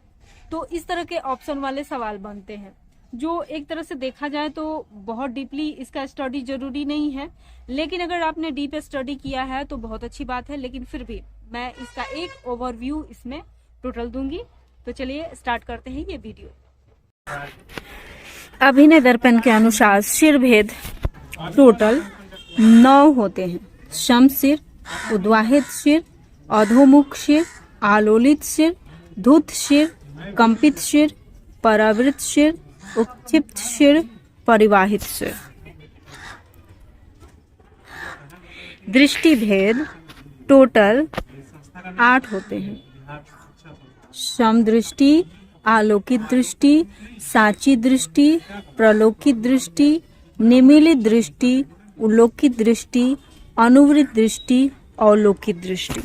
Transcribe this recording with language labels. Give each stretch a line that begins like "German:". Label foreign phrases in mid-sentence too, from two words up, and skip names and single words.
Hindi: तो इस तरह के ऑप्शन वाले सवाल बनते हैं जो एक तरह से देखा जाए तो बहुत डीपली इसका स्टडी जरूरी नहीं है, लेकिन अगर आपने डीप स्टडी किया है तो बहुत अच्छी बात है। लेकिन फिर भी मैं इसका एक ओवरव्यू इसमें टोटल दूंगी। तो चलिए स्टार्ट करते हैं ये वीडियो। अभिनय दर्पण के अनुसार शिर भेद टोटल 9 होते हैं। शमशिर, उद्वाहित शिर, अधोमुख शिर, आलोलित शिर, धुत शिर, कंपित शिर, परावृत शिर, उत्क्षिप्त शिर, परिवाहित शिर। दृष्टि भेद टोटल 8 होते हैं। समदृष्टि, आलोकित दृष्टि, साची दृष्टि, प्रलोकित दृष्टि, निमीलित दृष्टि, उलोकित दृष्टि, अनुवृत्त दृष्टि, अवलोकित दृष्टि।